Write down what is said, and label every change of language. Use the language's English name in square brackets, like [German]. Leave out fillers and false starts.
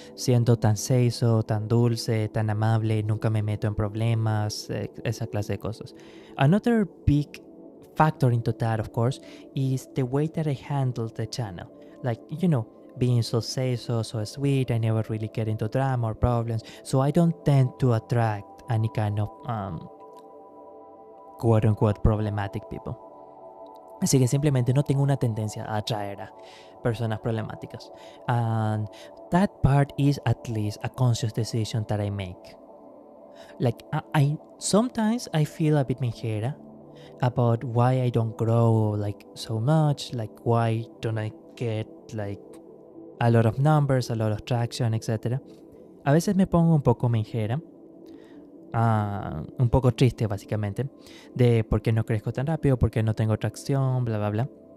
[Spanish] Siendo tan seiso, tan dulce, tan amable, nunca me meto en problemas, esa clase de cosas. [English] Another big factor into that, of course, is the way that I handle the channel. Like, you know, being so seiso, so sweet, I never really get into drama or problems, so I don't tend to attract any kind of quote-unquote problematic people. [Spanish] Así que simplemente no tengo una tendencia a atraer a personas problemáticas. [English] And that part is at least a conscious decision that I make. Like, I sometimes I feel a bit minjera about why I don't grow like so much, like why don't I get like a lot of numbers, a lot of traction, etc. [Spanish] A veces me pongo un poco minjera, un poco triste básicamente, de por qué no crezco tan rápido, por qué no tengo tracción, bla bla bla.